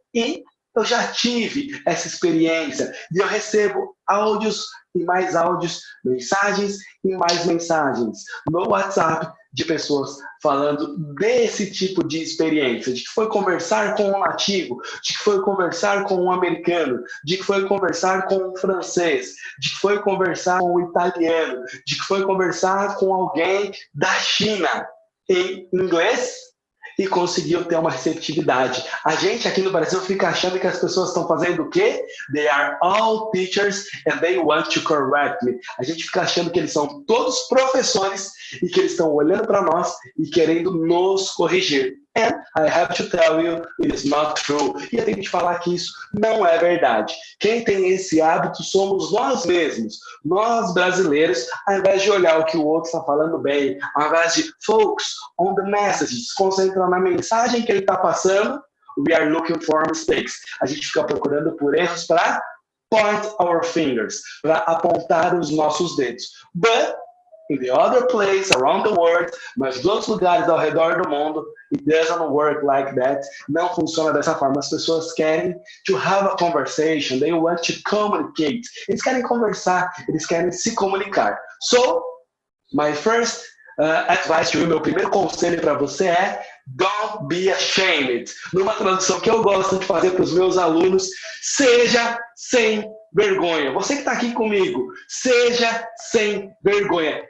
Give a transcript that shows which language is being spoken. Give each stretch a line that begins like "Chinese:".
Portuguese: E eu já tive essa experiência e eu recebo áudios e mais áudios, mensagens e mais mensagens no WhatsApp de pessoas falando desse tipo de experiência, de que foi conversar com um nativo, de que foi conversar com um americano, de que foi conversar com um francês, de que foi conversar com um italiano, de que foi conversar com alguém da China em inglês e conseguiu ter uma receptividade. A gente aqui no Brasil fica achando que as pessoas estão fazendo o quê?
English: They are all teachers and they want to correct me.
Portuguese: A gente fica achando que eles são todos professores e que eles estão olhando para nós e querendo nos corrigir.
English: And I have to tell you, it is not true.
Portuguese: E eu tenho que te falar que isso não é verdade. Quem tem esse hábito somos nós mesmos, nós brasileiros, ao invés de olhar o que o outro está falando bem, ao invés de
English: focus on the message,
Portuguese: se concentrar na mensagem que ele está passando,
English: we are looking for mistakes.
Portuguese: A gente fica procurando por erros para
English: point our fingers,
Portuguese: para apontar os nossos dedos.
English: But in the other place around the world,
Portuguese: mas nos outros lugares ao redor do mundo,
English: it doesn't work like that.
Portuguese: Não funciona dessa forma. As pessoas querem
English: to have a conversation, they want to communicate.
Portuguese: Eles querem conversar, eles querem se comunicar.
English: So, my first advice to you,
Portuguese: meu primeiro conselho para você é
English: don't be ashamed.
Portuguese: Numa tradução que eu gosto de fazer para os meus alunos, seja sem vergonha. Você que está aqui comigo, seja sem vergonha.